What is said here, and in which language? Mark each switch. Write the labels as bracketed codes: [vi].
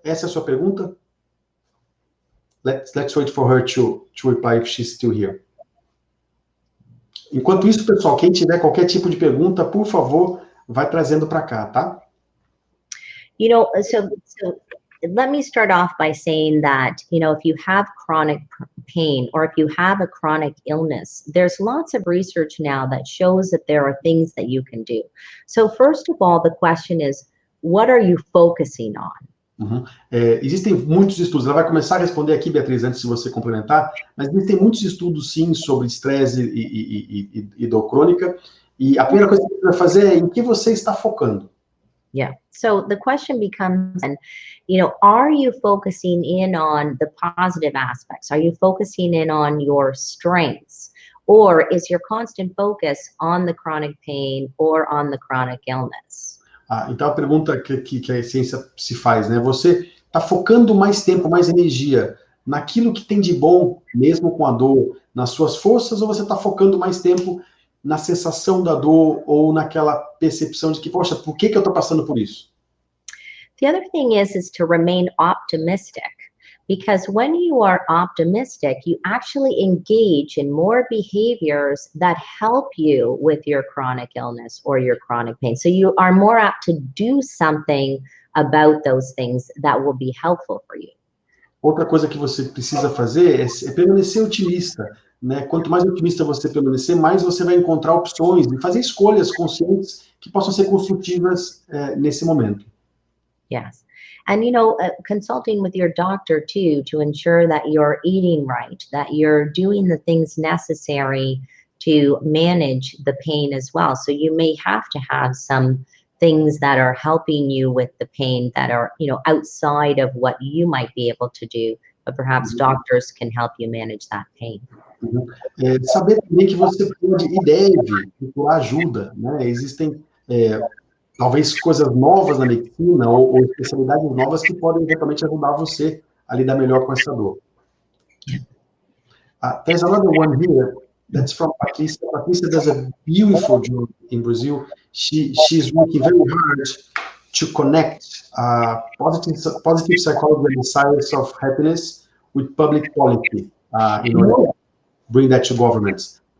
[pt] Essa é a sua pergunta? [en] Let's wait for her to reply if she's still here. [pt] Enquanto isso, pessoal, quem tiver qualquer tipo de pergunta, por favor, vai trazendo para cá, tá? [en] You know, so let me start off by saying that, you know, if you have chronic pain or if you have a chronic illness, there's lots of research now that shows that there are things that you can do. So first of all, the question is, what are you focusing on? Uhum. [pt] Existem muitos estudos, ela vai começar a responder aqui, Beatriz, antes de você complementar, mas existem muitos estudos, sim, sobre estresse e dor crônica, e a primeira coisa que você vai fazer é em que você está focando. Yeah. [en] So the question becomes, you know, are you focusing in on the positive aspects? Are you focusing in on your strengths? Or is your constant focus on the chronic pain or on the chronic illness? [pt] Então a pergunta que a ciência se faz, né? Você está focando mais tempo, mais energia naquilo que tem de bom, mesmo com a dor, nas suas forças, ou você está focando mais tempo na sensação da dor ou naquela percepção de que, poxa, por que eu estou passando por isso? [en] The other thing is to remain optimistic, because when you are optimistic, you actually engage in more behaviors that help you with your chronic illness or your chronic pain. So you are more apt to do something about those things that will be helpful for you. [pt] Outra coisa que você precisa fazer é permanecer otimista, né? Quanto mais otimista você permanecer, mais você vai encontrar opções e fazer escolhas conscientes que possam ser construtivas nesse momento. Yes. [en] And, you know, consulting with your doctor, too, to ensure that you're eating right, that you're doing the things necessary to manage the pain as well. So you may have to have some things that are helping you with the pain that are, outside of what you might be able to do, but perhaps doctors can help you manage that pain. [pt] Saber também que você pode e deve procurar ajuda, né? Existem talvez coisas novas na medicina ou especialidades novas que podem eventualmente ajudar você a lidar melhor com essa dor. [en] There's another one here that's from Patricia. Patricia does a beautiful job in Brazil. She's working very hard to connect positive psychology and the science of happiness with public policy in order to bring that to governments.